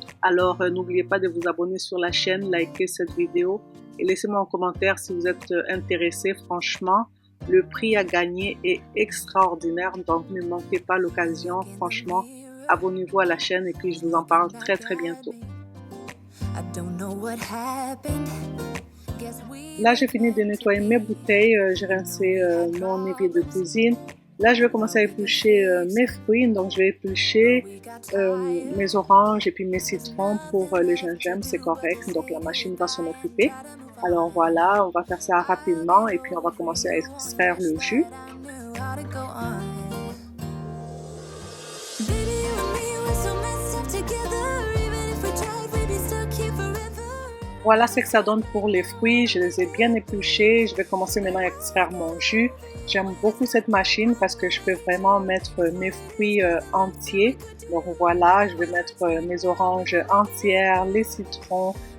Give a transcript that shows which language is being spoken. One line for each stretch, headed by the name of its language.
French: Alors n'oubliez pas de vous abonner sur la chaîne, liker cette vidéo et laissez-moi en commentaire si vous êtes intéressé. Franchement, le prix à gagner est extraordinaire, donc ne manquez pas l'occasion. Franchement, abonnez-vous à la chaîne et puis je vous en parle très très bientôt.
English: I don't know what happened. Guess we.
French: Là, j'ai fini de nettoyer mes bouteilles, j'ai rincé mon évier de cuisine. Là, je vais commencer à éplucher mes fruits, donc je vais éplucher mes oranges et puis mes citrons pour le gingembre, c'est correct, donc la machine va s'en occuper. Alors voilà, on va faire ça rapidement et puis on va commencer à extraire le jus.
English: How to go on. Baby, you and me, we're so messed up together. Even if we tried, we'd be stuck here forever.
French: Voilà ce que ça donne pour les fruits, je les ai bien épluchés. Je vais commencer maintenant à extraire mon jus. J'aime beaucoup cette machine parce que je peux vraiment mettre mes fruits entiers. Donc voilà, je vais mettre mes oranges entières, les citrons.